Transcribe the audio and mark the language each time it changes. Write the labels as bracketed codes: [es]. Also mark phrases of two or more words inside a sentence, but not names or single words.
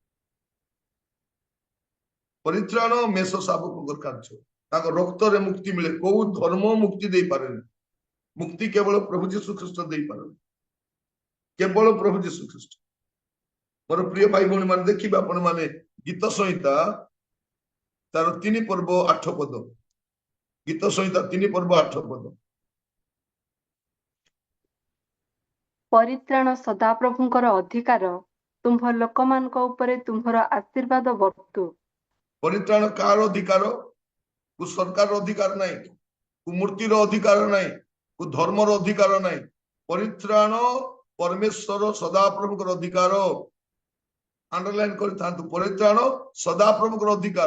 [or] ପରିତ୍ରାଣ ମେଷ ଶାବକଙ୍କର କାର୍ଯ୍ୟ, ତାଙ୍କ ରକ୍ତରେ ମୁକ୍ତି ମିଳେ। କୋଉ ଧର୍ମ ମୁକ୍ତି ଦେଇପାରେନି, ମୁକ୍ତି କେବଳ ପ୍ରଭୁ ଯୀଶୁ ଖ୍ରୀଷ୍ଟ ଦେଇପାରନ୍ତି, କେବଳ ପ୍ରଭୁ ଯୀଶୁ ଖ୍ରୀଷ୍ଟ। ମୋର ପ୍ରିୟ ଭାଇ ଭଉଣୀ ମାନେ, ଦେଖିବେ ଆପଣ ମାନେ ଗୀତ ସଂହିତା ତାର 3 ପର୍ବ 8 ପଦ। ଗୀତ ସଂହିତା 3 ପର୍ବ 8 ପଦ। ପରିତ୍ରାଣ ସଦାପ୍ରଭୁଙ୍କର ଅଧିକାର, ତୁମ୍ଭ ଲୋକମାନଙ୍କ ଉପରେ ତୁମ୍ଭର ଆଶୀର୍ବାଦ ବର୍ତ୍ତୁ। ପରିତ୍ରାଣ କାର ଅଧିକାର? କୋ ସରକାର ଅଧିକାର ନାହିଁ, କୋ ମୂର୍ତ୍ତିର ଅଧିକାର ନାହିଁ, କୋ ଧର୍ମର ଅଧିକାର ନାହିଁ। ପରିତ୍ରାଣ ପରମେଶ୍ୱର ସଦାପ୍ରଭୁଙ୍କର ଅଧିକାର। ଅଣ୍ଡରଲାଇନ କର ପରିତ୍ରାଣ ସଦାପ୍ରଭୁଙ୍କର ଅଧିକାର।